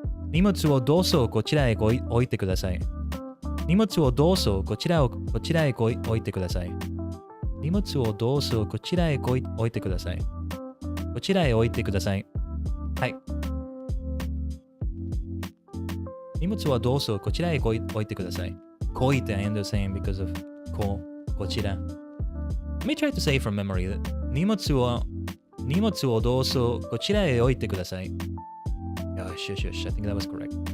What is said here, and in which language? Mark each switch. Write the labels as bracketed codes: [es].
[ja] 荷物をどうぞこちらへ置いてください。荷物をどうぞこちらへ置いてください。荷物をどうぞこちらへ置いてください。こちらへ置いてください。はい。荷物はどうぞこちらへ置いてください。 [en] こいて I am the same because of こちら。 Let me try to say from memory. [ja] 荷物をどうぞこちらへ置いてください。 [en] よし。I think that was correct.